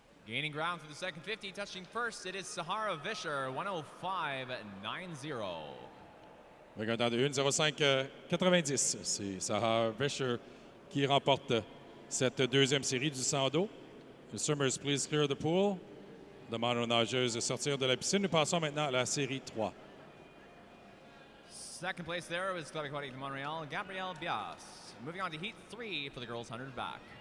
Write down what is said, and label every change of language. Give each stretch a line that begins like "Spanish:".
English: Gaining ground through the second 50, touching first, it is Sahara Vischer, 105.90.
French: Avec un temps de 1,05,90. C'est Sahara Vischer qui remporte cette deuxième série du 100 dos.
English: The swimmers, please clear the pool.
French: Demande aux nageuses de sortir de la piscine. Nous passons maintenant à la série 3.
English: Second place there was Club Aquatique de Montreal, Gabrielle Bias. Moving on to Heat 3 for the girls 100 back.